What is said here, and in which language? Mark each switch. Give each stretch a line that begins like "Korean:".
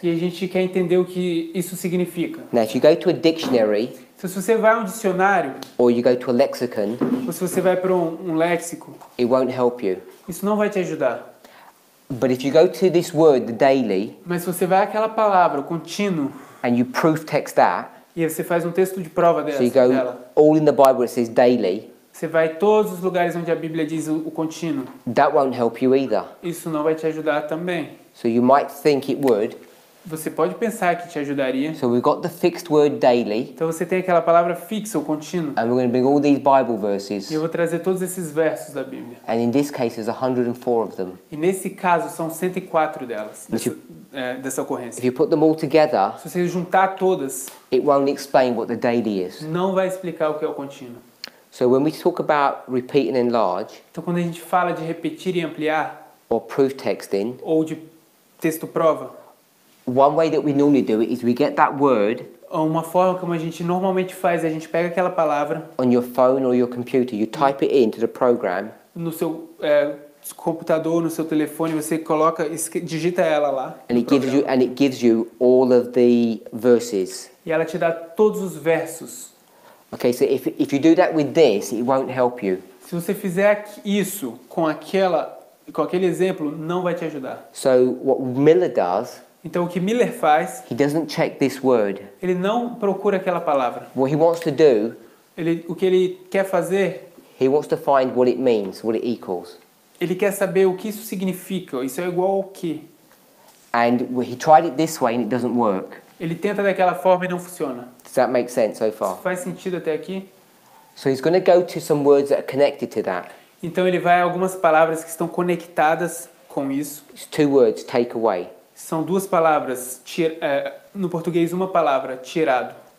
Portuguese: e a gente quer entender o que isso significa.
English: Now, if you go to a dictionary
Portuguese: Então, se você vai a um dicionário
English: or you go to a lexicon,
Portuguese: ou se você vai para um léxico,
English: it won't help you.
Portuguese: isso não vai te ajudar.
English: But if you go to this word, the daily,
Portuguese: Mas se você vai àquela palavra, o contínuo,
English: and you proof text that,
Portuguese: e aí você faz um texto de prova
English: so you go
Portuguese: dela,
English: all in the Bible it says daily,
Portuguese: você vai em todos os lugares onde a Bíblia diz o contínuo,
English: that won't help you either.
Portuguese: isso não vai te ajudar também.
English: So you might think it would.
Portuguese: Você pode pensar que te ajudaria.
English: So we've got the fixed word daily,
Portuguese: Então você tem aquela palavra fixa, o contínuo.
English: and we're going to bring all these Bible verses,
Portuguese: E eu vou trazer todos esses versos da Bíblia.
English: and in this case there's 104 of them.
Portuguese: E nesse caso são 104 delas, Mas dessa
English: If
Portuguese: ocorrência.
English: you put them all together,
Portuguese: Se você juntar todas,
English: it won't explain what the daily is.
Portuguese: não vai explicar o que é o contínuo.
English: So when we talk about repeat and enlarge,
Portuguese: Então quando a gente fala de repetir e ampliar,
English: or proof texting,
Portuguese: ou de texto prova,
English: one way that we normally do it is we get that word
Portuguese: uma forma como a gente normalmente faz é a gente pega aquela palavra
English: on your phone or your computer, you type it into the program,
Portuguese: no seu computador, no seu telefone, você coloca, digita ela lá
English: and
Portuguese: no
English: it gives you all of the verses.
Portuguese: e ela te dá todos os versos.
English: Okay, so if you do that with this, it won't help you.
Portuguese: Se você fizer isso com aquele exemplo, não vai te ajudar.
English: So what Miller does,
Portuguese: Então o que Miller faz,
English: he doesn't check this word.
Portuguese: ele não procura aquela palavra.
English: What he wants to do,
Portuguese: O que ele quer fazer,
English: he wants to find what it means, what it equals.
Portuguese: ele quer saber o que isso significa. Isso é igual ao que.
English: And he tried it this way and it doesn't work.
Portuguese: Ele tenta daquela forma e não funciona.
English: Does that make sense so far?
Portuguese: Faz sentido até aqui?
English: So he's going to go to some words that are connected to that.
Portuguese: Então ele vai a algumas palavras que estão conectadas com isso.
English: It's two words, take away.
Portuguese: São duas palavras, no português uma palavra, tirado.